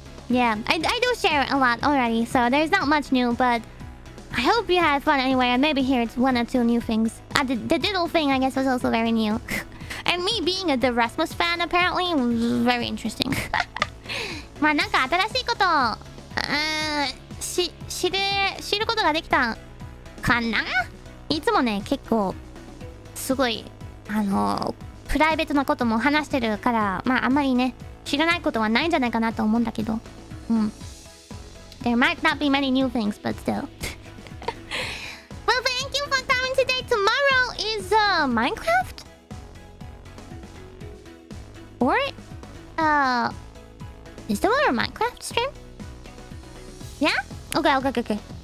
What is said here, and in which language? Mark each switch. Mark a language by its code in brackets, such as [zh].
[en] Yeah, I do share a lot already, so there's not much new, but I hope you had fun anyway, and maybe here's one or two new things. The diddle thing, I guess, was also very new. And me being a The Rasmus fan, apparently, was very interesting. [ja] まあなんか新しいことを知ることができたかな。いつもね、結構すごいプライベートなことも話してるから、まああんまりね知らないことはないんじゃないかなと思うんだけど。 [en] There might not be many new things, but still. Well, thank you for coming today. Tomorrow is Minecraft? Or is tomorrow a Minecraft stream? Yeah? Okay.